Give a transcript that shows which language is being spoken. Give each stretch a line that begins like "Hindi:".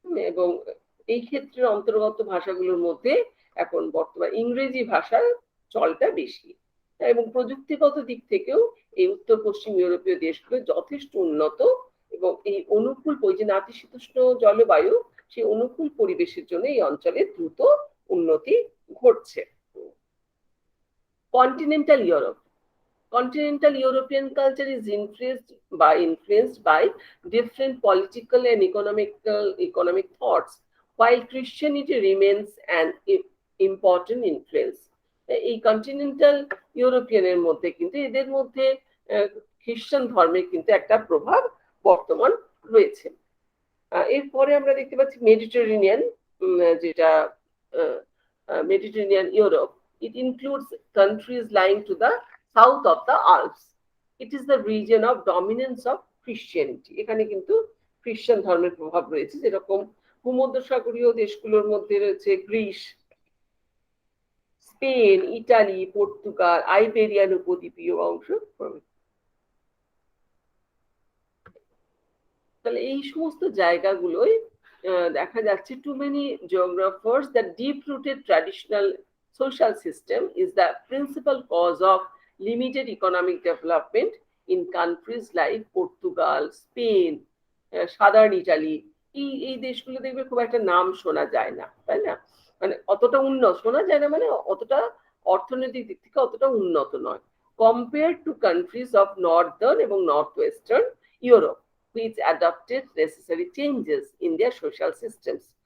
Bangla: এবং এই ক্ষেত্রে অন্তর্গত ভাষাগুলোর মধ্যে এখন বর্তমান ইংরেজি ভাষার চলটা বেশি। এবং প্রযুক্তিগত দিক থেকেও এই উত্তর পশ্চিম ইউরোপীয় দেশগুলো যথেষ্ট উন্নত, এবং এই অনুকূল যে নাতিশীতোষ্ণ জলবায়ু, সেই অনুকূল পরিবেশের জন্য এই অঞ্চলে দ্রুত উন্নতি ঘটছে।
English: Continental Europe. Continental European culture is influenced by different political and economic thoughts, while Christianity remains an important influence.
Bangla: এই কন্টিনেন্টাল ইউরোপিয়ানের মধ্যে কিন্তু এদের মধ্যে খ্রিস্টান ধর্মের কিন্তু একটা প্রভাব বর্তমান রয়েছে। এরপরে আমরা দেখতে পাচ্ছি মেডিটেরেনিয়ান, যেটা Mediterranean Europe.
English: It includes countries lying to the south of the Alps. It is the region of dominance of Christianity.
Bangla: এখানে কিন্তু খ্রিস্টান ধর্মের প্রভাব রয়েছে, যেরকম ভূমধ্যসাগরীয় দেশগুলোর মধ্যে রয়েছে Greece, Spain, Italy, Portugal, Iberian উপদ্বীপীয় অংশ। তাহলে এই সমস্ত জায়গাগুলোই দেখা যাচ্ছে
English: too many geographers that deep-rooted traditional social system is the principal cause of limited economic development in countries like Portugal, Spain, southern Italy.
Bangla: এই দেশগুলো দেখবে খুব একটা নাম শোনা যায় না, তাই না? মানে অতটা উন্নত শোনা যায় না, মানে অতটা অর্থনৈতিক দিক থেকে অতটা উন্নত নয় compare to countries of Northern এবং north western Europe,
English: which adopted necessary changes in their social systems.